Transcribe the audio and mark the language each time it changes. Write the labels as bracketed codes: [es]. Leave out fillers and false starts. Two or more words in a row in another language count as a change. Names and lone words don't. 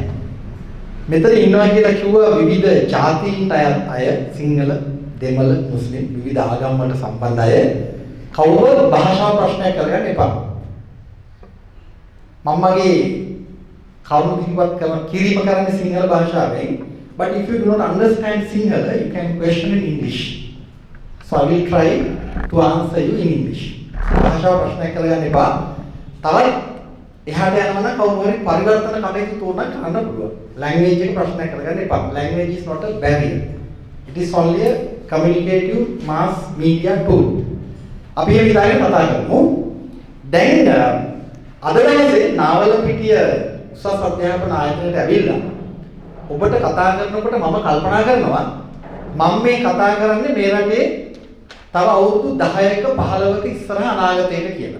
[si] මෙතන ඉන්නවා කියලා කිව්වා විවිධ ජාතීන්ට අය සිංහල, දෙමළ, මුස්ලිම් විවිධ ආගම් වලට සම්බන්ධ අය. කවුරුත් භාෂා ප්‍රශ්නයක් කරගන්න එපා. මම මගේ කරුණු කිව්වත් කිරීම කරන්නේ සිංහල භාෂාවෙන්. [en] But if you do not understand Sinhala, you can question in English. So I will try to answer you in English. [si] භාෂා ප්‍රශ්නයක් කරගන්න එපා. තවත් එහාට යනවා නම් කවුරු හරි පරිවර්තන කටයුතු තෝරන්න කරන්න පුළුවන්. Language එක ප්‍රශ්නයක් කරගන්න එපා. [en] Language is not a barrier. It is only a communicative mass media tool. [si] අපි මේ විදිහට කතා කරමු. දැන් අද දවසේ නාවලපිටිය උසස් අධ්‍යාපන ආයතනයට ඇවිල්ලා ඔබට කතා කරනකොට මම කල්පනා කරනවා මම මේ කතා කරන්නේ මේ රටේ තව අවුරුදු 10ක 15ක ඉස්සරහ අනාගතයට කියලා.